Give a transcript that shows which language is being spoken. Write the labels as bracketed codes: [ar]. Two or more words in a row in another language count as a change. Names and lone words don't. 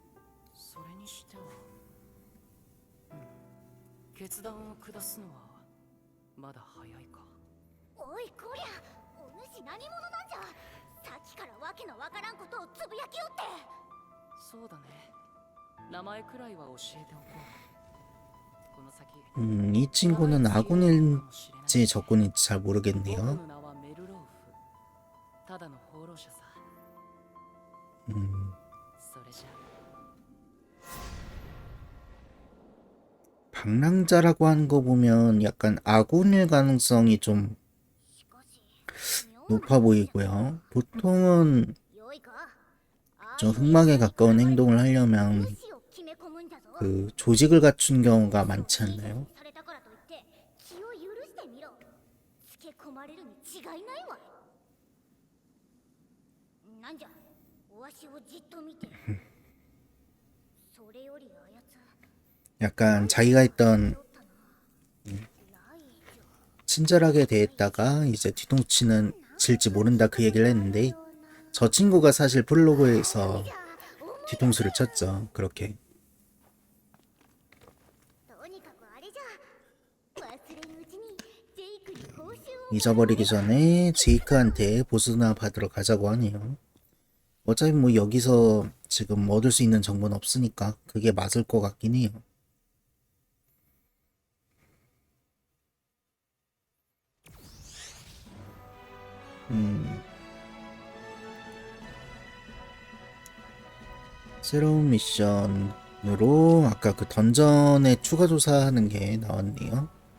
[ja] それにしては、決断を下すのはまだ早いか。おいこりゃ、お主何者なんじゃ。さっきからわけのわからんことをつぶやきよって。そうだね。名前くらいは教えておこう。この先、 [ko] 이 친구는 아군일지 [ja] 僕 [ko] 적군일지 잘 모르겠네요. [ja] の名はメルローフ。ただの放浪者さ。それじゃ [ko] 방랑자라고 하는 거 보면 약간 아군일 가능성이 좀 [ja] しかし、妙な [ko] 높아 보이고요. 보통은 [ja] 良いか。 [ko] 좀 흑막에 가까운 행동을 하려면 [ja] 主を決め込むんじゃぞ。 [ko] 그 조직을 갖춘 경우가 많지 않나요? [ja] されたからといって気を許してみろ。つけ込まれるに違いないわい。なんじゃ、わしをじっと見て。それよりあやつ [ko] 약간 자기가 했던 [ja] ライジ [ko] 친절하게 대했다가 이제 뒤통치는 질지 모른다 그 얘기를 했는데 저 친구가 사실 프롤로그에서 뒤통수를 쳤죠. 그렇게 [ja] とにかくあれじゃ。忘れんうちにジェイクに報酬を [ko] 잊어버리기 전에 제이크한테 보수나 받으러 가자고 하네요. 어차피 뭐 여기서 지금 얻을 수 있는 정보는 없으니까 그게 맞을 것 같긴 해요. 새로운 미션으로 아까 그 던전에 추가 조사하는 게 나왔네요.